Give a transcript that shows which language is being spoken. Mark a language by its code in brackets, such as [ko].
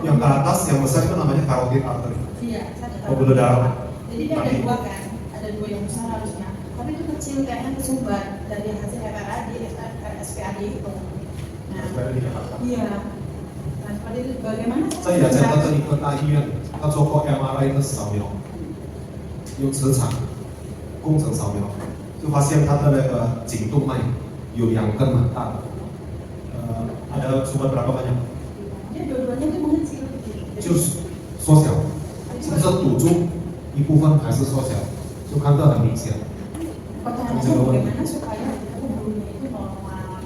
[id] yang ke atas yang besar itu namanya carotid artery. Iya, saya tahu. Pembuluh darah. Jadi dia ada dua kan, ada dua yang besar harusnya. Tapi itu kecil kayaknya kesumbat dari hasil MRI di SPAD itu. Nah, iya. Nah, seperti itu bagaimana? [zh] 在雅加达这一个大医院，他做过 MRI 的扫描，用磁场工程扫描，就发现他的那个颈动脉有2根蛮大的， [id] ada cuma berapa banyak？ Dia dua-duanya itu mengecil. [zh] 就是缩小，是不是堵住一部分还是缩小？就看到很明显。 [id] Pertanyaannya bagaimana supaya pembuluhnya itu normal?